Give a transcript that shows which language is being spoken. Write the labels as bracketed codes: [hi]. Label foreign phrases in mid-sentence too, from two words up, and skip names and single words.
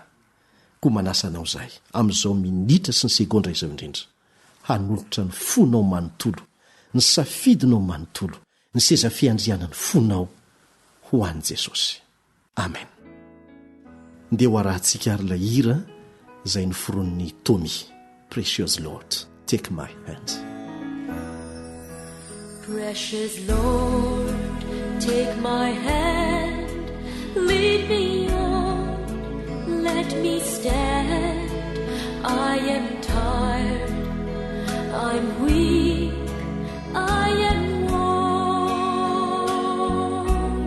[mg] Koa manasanao zahay amin'izao minitra sy ny segondra izao indrindra hanolotra ny fonao manontolo, ny safidinao manontolo, ny seza fiandriana ny fonao ho an'i Jesosy. Amen. Ndeha ho arahantsika ary ilay hira izay noforon'ny Tommy. [en] Precious Lord, take my hand. Precious Lord, take my hand, lead me on, let me stand. I am tired, I'm weak, I am worn.